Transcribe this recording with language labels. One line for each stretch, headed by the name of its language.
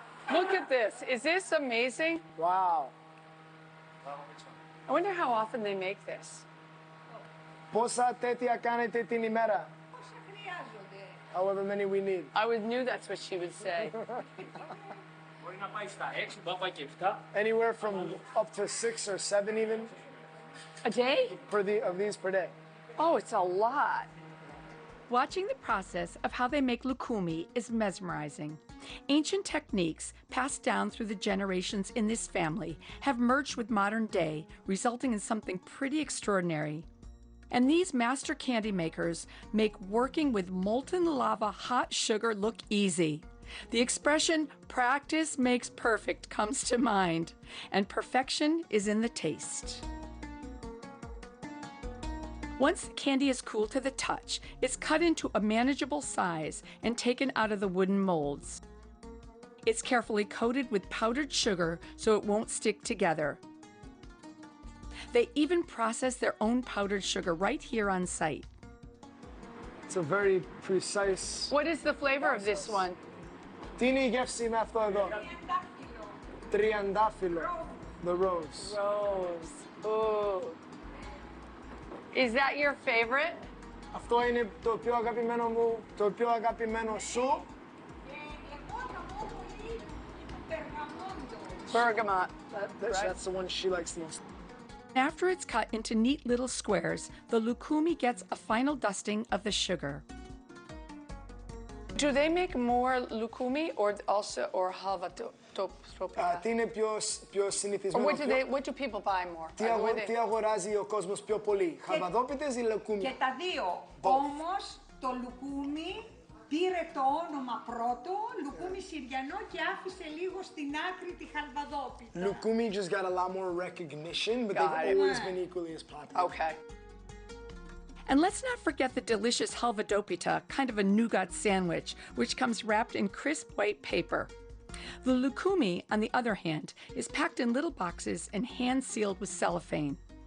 English: Look at this. Is this amazing? Wow. I wonder how often they make this.
Greek: Πόσα τέτοια κάνετε την ημέρα? Πόσα χρειάζονται.
English: However many we need. I knew that's what she would say.
Greek: Μπορεί να πάει στα 6, μπορεί να πάει και 7.
English: Anywhere from up to 6 or 7 even A day? of these per day. Oh, it's a lot. Watching the process of how they make lukumi is mesmerizing. Ancient techniques passed down through the generations in this family have merged with modern day, resulting in something pretty extraordinary. And these master candy makers make working with molten lava hot sugar look easy. The expression, practice makes perfect, comes to mind, and perfection is in the taste. Once the candy is cool to the touch, it's cut into a manageable size and taken out of the wooden molds. It's carefully coated with powdered sugar so it won't stick together. They even process their own powdered sugar right here on site. It's a very precise. What is the flavor of this one?
Greek: Τι είναι η γεύση με αυτό εδώ?
English: Τριαντάφυλλο. The rose. Rose. Ooh. Is that your favorite?
Greek: Αυτό είναι το πιο αγαπημένο μου, το πιο αγαπημένο σου. Εγώ θα πω πολύ περγαμόντο.
English: Bergamot. That's the one she likes the most. After it's cut into neat little squares, the lukumi gets a final dusting of the sugar. Do they make more lukumi or halva topia?
Greek: Τι είναι πιο συνηθισμένο?
English: What do people buy more?
Greek: Τι αγοράζει ο κόσμος πιο πολύ? Χαλβαδόπιτες ή λουκούμι? Και τα δύο. Όμως το λουκούμι πήρε το όνομα πρώτο, λουκούμι Συριανό, και άφησε λίγο στην άκρη τη χαλβαδόπιτα.
English: Lukumi just got a lot more recognition, but they've always been equally as popular. Okay. And let's not forget the delicious halvadopita, kind of a nougat sandwich, which comes wrapped in crisp white paper. The lukumi, on the other hand, is packed in little boxes and hand-sealed with cellophane.